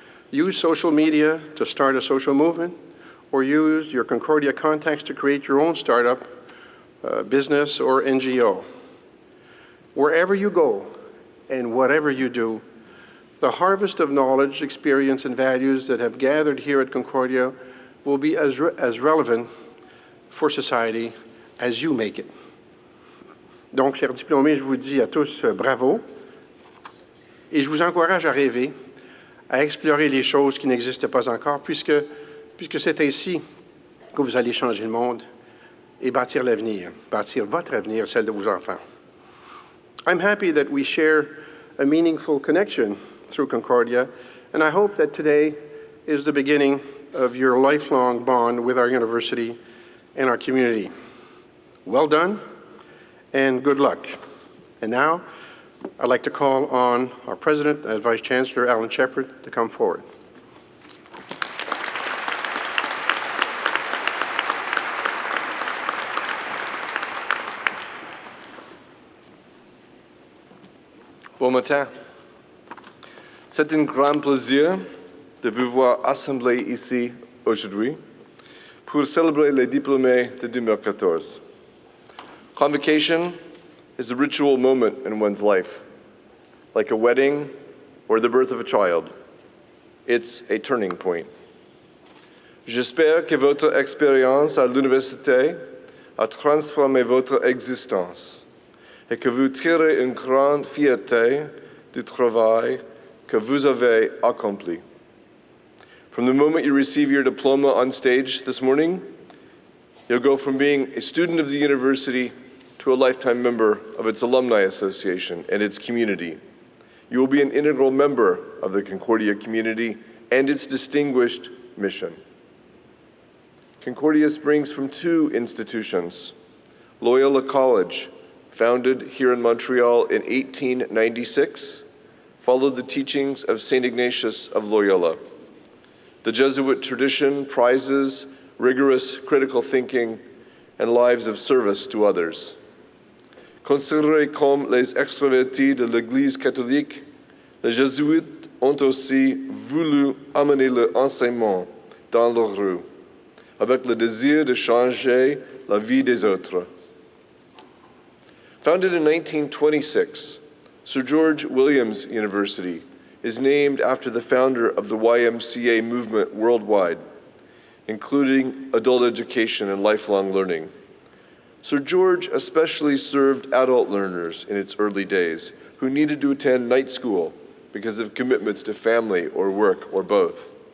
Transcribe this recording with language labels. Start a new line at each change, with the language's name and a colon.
English: Use social media to start a social movement, or use your Concordia contacts to create your own startup, business, or NGO. Wherever you go and whatever you do, the harvest of knowledge, experience, and values that have gathered here at Concordia will be as relevant for society as you make it.
French: Donc, chers diplômés, je vous dis à tous bravo et je vous encourage à rêver, à explorer les choses qui n'existent pas encore, puisque c'est ainsi que vous allez changer le monde et bâtir l'avenir, bâtir votre avenir, celle de vos enfants.
English: I'm happy that we share a meaningful connection through Concordia, and I hope that today is the beginning of your lifelong bond with our university and our community. Well done, and good luck. And now, I'd like to call on our President and Vice Chancellor, Alan Shepard, to come forward.
French: Bon matin. C'est un grand plaisir de vous voir assemblés ici aujourd'hui pour célébrer les diplômés de 2014.
English: Convocation is the ritual moment in one's life, like a wedding or the birth of a child. It's a turning point.
French: J'espère que votre expérience à l'université a transformé votre existence et que vous tirez une grande fierté du travail que vous avez accompli.
English: From the moment you receive your diploma on stage this morning, you'll go from being a student of the university to a lifetime member of its alumni association and its community. You will be an integral member of the Concordia community and its distinguished mission. Concordia springs from two institutions. Loyola College, founded here in Montreal in 1896, followed the teachings of St. Ignatius of Loyola. The Jesuit tradition prizes rigorous critical thinking and lives of service to others.
French: Considérés comme les extravertis de l'Église catholique, les Jésuites ont aussi voulu amener l'enseignement dans leurs rues, avec le désir de changer la vie des autres.
English: Founded in 1926, Sir George Williams University is named after the founder of the YMCA movement worldwide, including adult education and lifelong learning. Sir George especially served adult learners in its early days who needed to attend night school because of commitments to family or work or both.